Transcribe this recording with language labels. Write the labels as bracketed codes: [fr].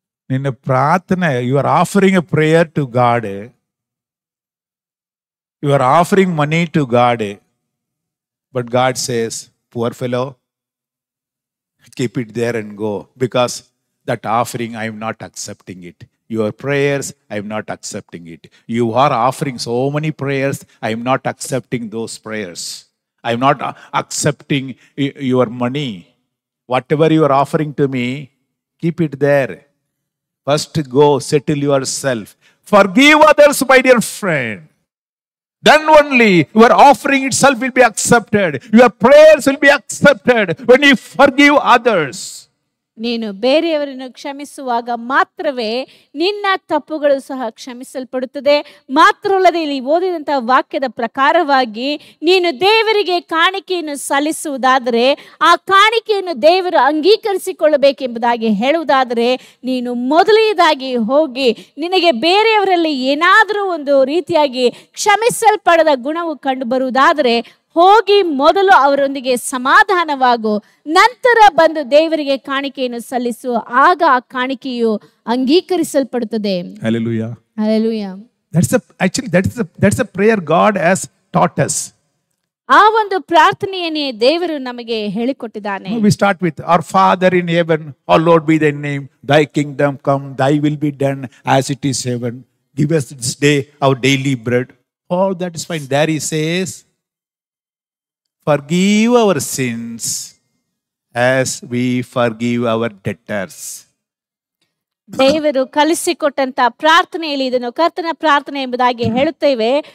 [kn] ನಿನ್ನ ಪ್ರಾರ್ಥನೆ, [en] You are offering a prayer to God, you are offering money to God, but God says, poor fellow, keep it there and go, because that offering I am not accepting it. Your prayers I am not accepting it. You are offering so many prayers, I am not accepting those prayers. I am not accepting your money. Whatever you are offering to me, keep it there. First go settle yourself. Forgive others, my dear friend. Then only your offering itself will be accepted. Your prayers will be accepted when you forgive others. [kn] ನೀನು ಬೇರೆಯವರನ್ನು ಕ್ಷಮಿಸುವಾಗ ಮಾತ್ರವೇ ನಿನ್ನ ತಪ್ಪುಗಳು ಸಹ ಕ್ಷಮಿಸಲ್ಪಡುತ್ತದೆ. ಮಾತ್ರವಲ್ಲದೆ ಇಲ್ಲಿ ಓದಿದಂತಹ ವಾಕ್ಯದ ಪ್ರಕಾರವಾಗಿ ನೀನು ದೇವರಿಗೆ ಕಾಣಿಕೆಯನ್ನು ಸಲ್ಲಿಸುವುದಾದರೆ ಆ ಕಾಣಿಕೆಯನ್ನು ದೇವರು ಅಂಗೀಕರಿಸಿಕೊಳ್ಳಬೇಕೆಂಬುದಾಗಿ ಹೇಳುವುದಾದರೆ ನೀನು ಮೊದಲನೇದಾಗಿ ಹೋಗಿ ನಿನಗೆ ಬೇರೆಯವರಲ್ಲಿ ಏನಾದರೂ ಒಂದು ರೀತಿಯಾಗಿ ಕ್ಷಮಿಸಲ್ಪಡದ ಗುಣವು ಕಂಡು ಬರುವುದಾದರೆ ಹೋಗಿ ಮೊದಲು ಅವರೊಂದಿಗೆ ಸಮಾಧಾನವಾಗು, ನಂತರ ಬಂದು ದೇವರಿಗೆ ಕಾಣಿಕೆಯನ್ನು ಸಲ್ಲಿಸು. ಆಗ ಆ ಕಾಣಿಕೆಯು ಅಂಗೀಕರಿಸಲ್ಪಡುತ್ತದೆ. [en] Hallelujah. Hallelujah. That's a prayer God has taught us. [kn] ಆ ಒಂದು ಪ್ರಾರ್ಥನೆಯನ್ನೇ ದೇವರು ನಮಗೆ ಹೇಳಿಕೊಟ್ಟಿದ್ದಾನೆ. [en] We start with our Father in heaven, hallowed be thy name, thy kingdom come, thy will be done as it is heaven. Give us this day our daily bread. All that is fine. There he says, forgive our sins as we forgive our debtors. [kn] ದೇವರು ಕಲಿಸಿಕೊಟ್ಟಂತ ಪ್ರಾರ್ಥನೆಯಲ್ಲಿ ಇದನ್ನು ಕರ್ತನ ಪ್ರಾರ್ಥನೆ ಎಂಬುದಾಗಿ ಹೇಳುತ್ತೇವೆ.